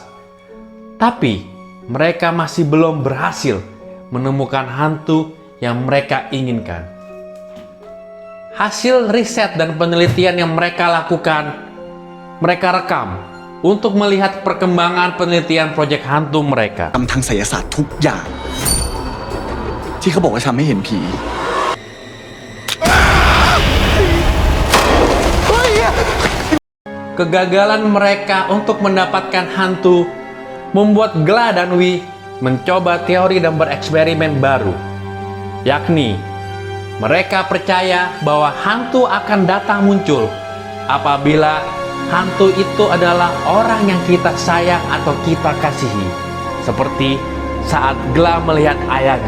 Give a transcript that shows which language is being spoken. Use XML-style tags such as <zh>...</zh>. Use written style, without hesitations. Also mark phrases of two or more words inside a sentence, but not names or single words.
<id>Tapi, mereka masih belum berhasil menemukan hantu yang mereka inginkan. Hasil riset dan penelitian yang mereka lakukan, mereka rekam untuk melihat perkembangan penelitian proyek hantu mereka.</id> <th>ทางไสยศาสตร์ทุกอย่างที่เขาบอกว่าทำให้เห็นผี</th> <id>Kegagalan mereka untuk mendapatkan hantu membuat Gla dan Wee mencoba teori dan bereksperimen baru, yakni mereka percaya bahwa hantu akan datang muncul apabila hantu itu adalah orang yang kita sayang atau kita kasihi, seperti saat Gla melihat ayahnya.</id>